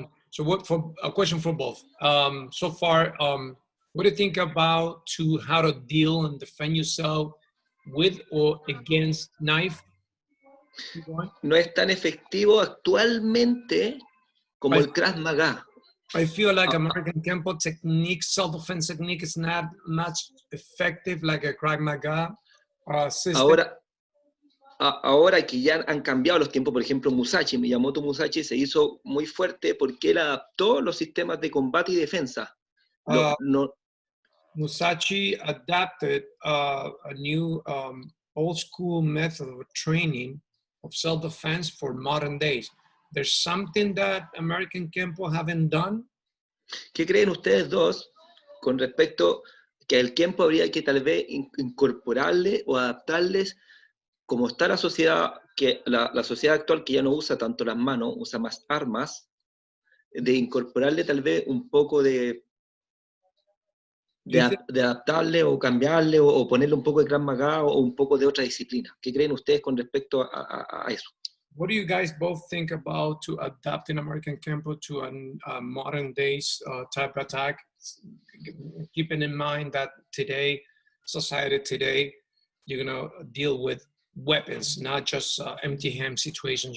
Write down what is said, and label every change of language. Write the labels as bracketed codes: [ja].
[en] So for a question for both. So far, what do you think about how to deal and defend yourself with or against knife? [es] No es tan efectivo actualmente como el Krav Maga. [en] I feel like American Kenpo technique, self-defense technique, is not much effective like a Krav Maga system. [es] Ahora que ya han cambiado los tiempos, por ejemplo, Miyamoto Musashi se hizo muy fuerte porque él adaptó los sistemas de combate y defensa. [en] Musashi adapted a new old school method of training of self-defense for modern days. There's something that American Kenpo haven't done. [es] ¿Qué creen ustedes dos con respecto que el Kenpo habría que tal vez incorporarle o adaptarles, como está la sociedad, que la sociedad actual que ya no usa tanto las manos, usa más armas, de incorporarle tal vez un poco de adaptarle o cambiarle o ponerle un poco de Krav Maga o un poco de otra disciplina? ¿Qué creen ustedes con respecto a eso? [en] What do you guys both think about to adapting American Kenpo to a modern days type attack? Keeping in mind that society today, you're gonna deal with weapons, not just empty hand situations.